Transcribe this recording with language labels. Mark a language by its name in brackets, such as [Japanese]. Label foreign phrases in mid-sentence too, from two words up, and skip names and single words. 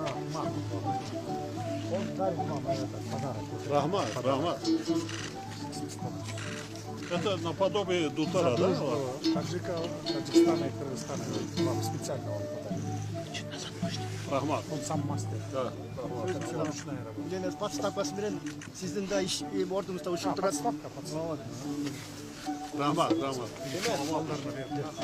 [Kyrgyz] Рахмат. [Russian] Это наподобие Дутара, да? Таджика, Таджикистана и Кыргызстана вам специально он подарил. [Kyrgyz] Рахмат. [Russian] Он сам мастер. Да. Это ручная работа. [Kyrgyz] Менен подставкасы менен сиздин да иш ордуңузда ушул турат. [Russian] Подставка. [Kyrgyz] Рахмат. Деме,